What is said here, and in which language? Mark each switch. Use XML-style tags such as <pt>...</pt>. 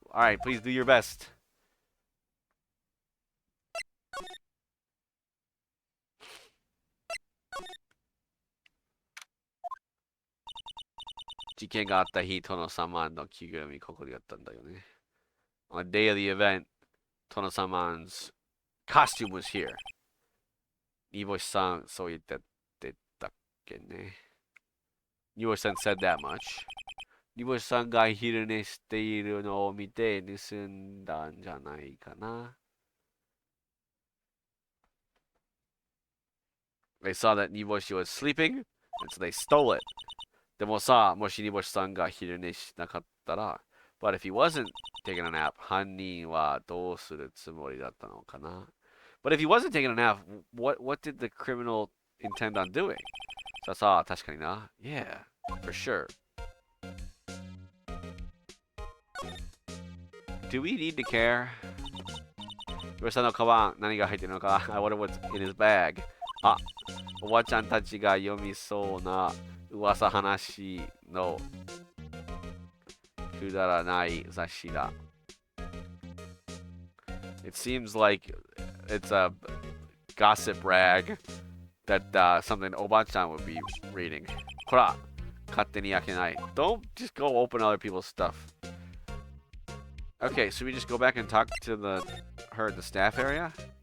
<en>Alright, please do your best.</en> <ja>事件があった日、殿様の着ぐるみここでやったんだよね.</ja> <en>On the day of the event, 殿様's costume was here.</en> <ja>煮干しさん、そう言ってたっけね.</ja> <en>煮干しさん said that much.</en> <ja>煮干しさんが昼寝しているのを見て盗んだんじゃないかな.</ja> <en>They saw that 煮干し was sleeping, and so they stole it.</en> <ja>でもさ、もし煮干しさんが昼寝しなかったら、</ja> <en>But if he wasn't taking a nap,</en> <ja>犯人はどうするつもりだったのかな?</ja> <en>But if he wasn't taking a nap, what did the criminal intend on doing?</en> <ja>さあ、確かにな。</ja> <en>Yeah, for sure. Do we need to care?</en> <ja>岩さんのカバン、何が入ってるのか</ja> <en>I wonder what's in his bag.</en> <ja>あ、おばちゃんたちが読みそうな噂話のくだらない雑誌だ。</ja> <en>It seems like it's a gossip rag that something おばちゃん would be reading.</en> <ja>こら、勝手に開けない。</ja> <en>Don't just go open other people's stuff. Okay, so we just go back and talk to her at the staff area?</en>